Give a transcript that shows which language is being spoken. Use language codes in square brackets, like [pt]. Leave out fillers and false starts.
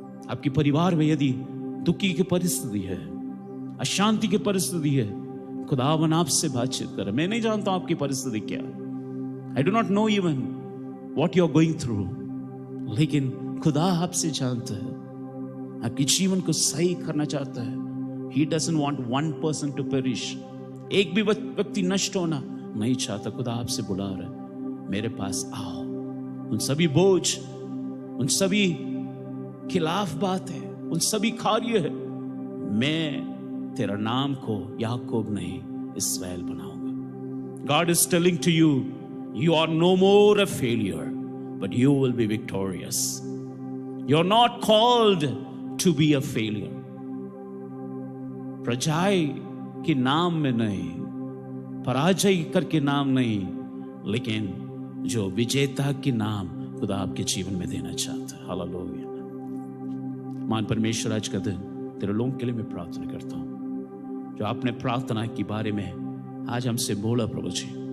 [hi] आपके परिवार में यदि दुखी की परिस्थिति है, अशांति की परिस्थिति है, खुदावन आपसे बातचीत कर रहे। मैं नहीं जानता हूं आपकी परिस्थिति क्या, [en] I do not know even what you are going through, [hi] लेकिन खुदा आपसे जानता है, आपके जीवन को सही करना चाहता है। [en] He doesn't want one person to perish। [hi] एक भी व्यक्ति नष्ट होना नहीं चाहता। खुदा आपसे बुला रहा है, मेरे पास आओ। उन सभी बोझ, उन सभी खिलाफ बातें, उन सभी कार्य है, मैं तेरा नाम को याकूब नहीं इस्राएल बनाऊंगा। [en] God is telling to you, you are no more a failure, but you will be victorious। You're not called to be a failure। [hi] प्रजाई के नाम में नहीं, पराजय करके नाम नहीं, लेकिन जो विजेता के नाम खुदा आपके जीवन में देना चाहता है। हालेलुया। मान परमेश्वर, आज का दिन तेरे लोगों के लिए मैं प्रार्थना करता हूं, जो आपने प्रार्थना के बारे में आज हमसे बोला प्रभु जी।